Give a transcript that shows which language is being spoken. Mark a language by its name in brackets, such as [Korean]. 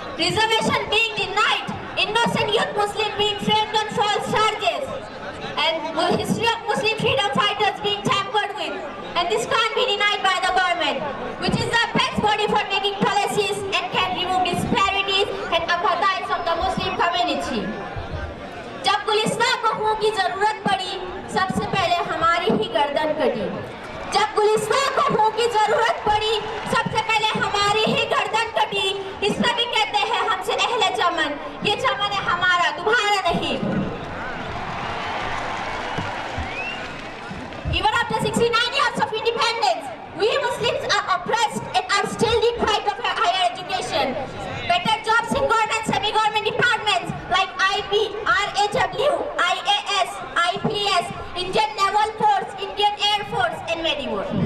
[English] Reservation being denied, innocent youth Muslim being framed on false charges, and history of Muslim freedom fighters being tampered with. And this can't be denied by the government, which is the best body for making policies and can remove disparities and apartheid of the Muslim community. [Hindi] जब गुलिस्तां को खून की जरूरत पड़ी, सबसे पहले हमारी ही गर्दन कटी. जब गुलिस्तां को खून की जरूरत पड़ी, सबसे पहले हमारी ही गर्दन कटी. इसलिए भी कहते हैं हमसे अहले चमन, ये चमन है हमारा, तुम्हारा नहीं. [English] Even after 69 years of independence, we Muslims are oppressed and are still deprived of higher education. Better jobs in government, semi-government departments like IB, RHW, IAS, IPS, Indian Naval Force, Indian Air Force, and many more.